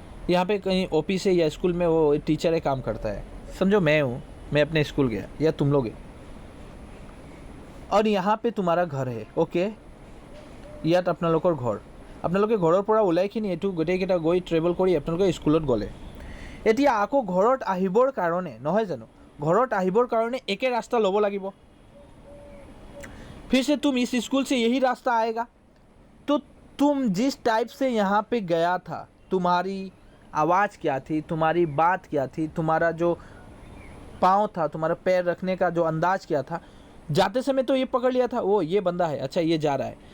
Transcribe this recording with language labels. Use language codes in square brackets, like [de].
[hi] यहाँ पे कहीं ऑफिस है या स्कूल में वो टीचर है, काम करता है, समझो मैं हूँ, मैं अपने स्कूल गया या तुम लोग, और यहाँ पे तुम्हारा घर है, ओके, [as] ইয়াত আপোনালোকৰ ঘৰ, আপোনালোকে ঘৰৰ পৰা ওলাইখিনি এইটো গোটেইকেইটা গৈ ট্ৰেভেল কৰি আপোনালোকে স্কুলত গ'লে। এতিয়া আকৌ ঘৰত আহিবৰ কাৰণে, নহয় জানো, ঘৰত আহিবৰ কাৰণে একে ৰাস্তা ল'ব লাগিব। [hi] फिर से तुम इस स्कूल से यही रास्ता आएगा, तो तुम जिस टाइप से यहाँ पे गया था, तुम्हारी आवाज़ क्या थी, तुम्हारी बात क्या थी, तुम्हारा जो पाँव था, तुम्हारा पैर रखने का जो अंदाज क्या था, जाते समय तो ये पकड़ लिया था, वो ये बंदा है, अच्छा ये जा रहा है।